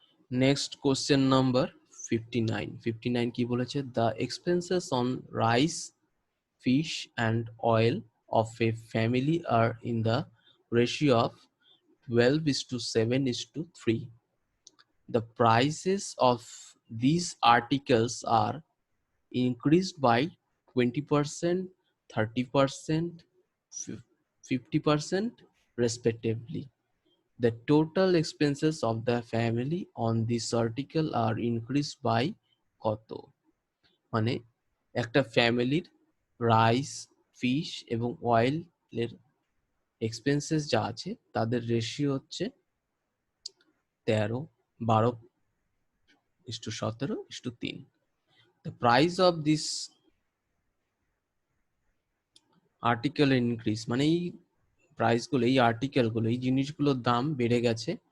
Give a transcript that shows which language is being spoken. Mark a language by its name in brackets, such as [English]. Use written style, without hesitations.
[English] Next question number 59। [Bangla] 59 কি বলেছে, [English] The expenses on rice, fish and oil of a family are in the ratio of 12:7:3. The prices of these articles are increased by 20%, 30%, 50% respectively. The total expenses of the family on this article are increased by [Bangla] কত? মানে একটা ফ্যামিলির rice, fish এবং অয়েলের expenses যা আছে তাদের ratio হচ্ছে 13:12:17:3। [English] The price of this article increase [Bangla] মানে এই প্রাইসগুলো, এই আর্টিকেলগুলো, এই জিনিসগুলোর দাম বেড়ে গেছে।